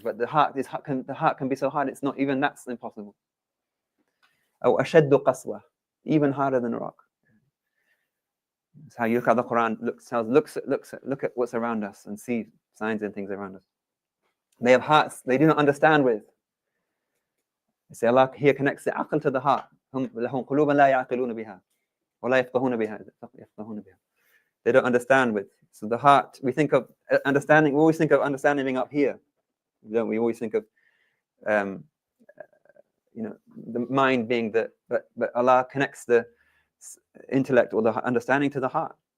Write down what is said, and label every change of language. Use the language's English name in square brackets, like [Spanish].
[English] But the heart can be so hard, it's not even that's impossible. [Arabic] أو أشد قسوة, [English] even harder than a rock. It's how you look at the Quran, look at what's around us and see signs and things around us. They have hearts they do not understand with. You say Allah here connects the aql to the heart. [Arabic] لهم قلوب لا يعقلون بها ولا يفقهون بها. [English] They don't understand with. So the heart, we think of understanding, we always think of understanding being up here, don't we? Always think of the mind being but Allah connects the intellect or the understanding to the heart.